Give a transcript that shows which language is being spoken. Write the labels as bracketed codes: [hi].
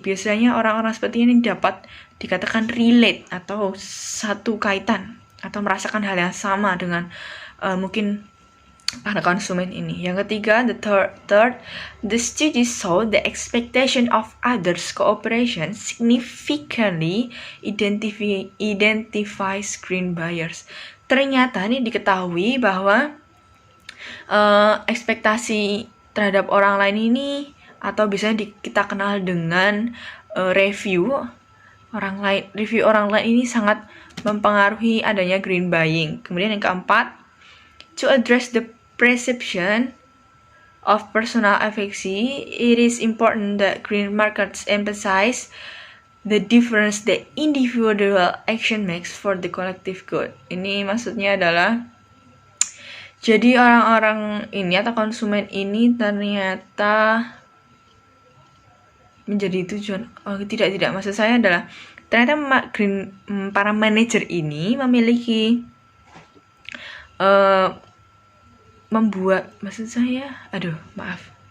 [id] Biasanya orang-orang seperti ini dapat dikatakan relate atau satu kaitan atau merasakan hal yang sama dengan mungkin para konsumen ini. Yang ketiga, [en] the third, the study saw the expectation of others cooperation significantly identifies green buyers. [id] Ternyata ini diketahui bahwa ekspektasi terhadap orang lain ini atau biasanya kita kenal dengan review orang lain ini sangat mempengaruhi adanya green buying. Kemudian yang keempat, [en] to address the perception of personal affection, it is important that green markets emphasize the difference that individual action makes for the collective good. [id] Ini maksudnya adalah jadi orang-orang ini atau konsumen ini ternyata menjadi tujuan. Tidak. Maksud saya adalah ternyata para manajer ini memiliki membuat, maksud saya, maaf.